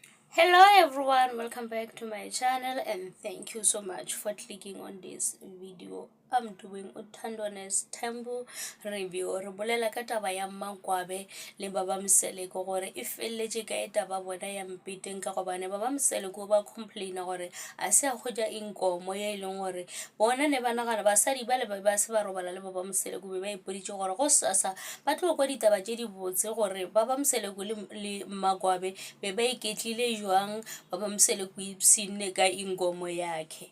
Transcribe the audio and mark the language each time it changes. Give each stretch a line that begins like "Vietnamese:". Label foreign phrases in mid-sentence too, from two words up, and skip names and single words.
English: Hello everyone, welcome back to my channel and thank you so much for clicking on this video. I'm doing Uthandones Temple review.
Northern Sotho: Re bolela ka taba ya Magwabe le Baba Mseleko gore e felletse ka taba bona ya mpiteng ka gobane Baba Mseleko ba complaina gore a se a goja inkomo ya ileng gore bona ne ba nagana basadi ba le ba se ba robala le Baba Mseleko be ba ipoditse gore go sasa ba tlo kwa ditaba tse di botse gore Baba Mseleko le Magwabe be ba iketlile jwang Baba Mseleko ipsine ka
Zulu: inkomo yakhe.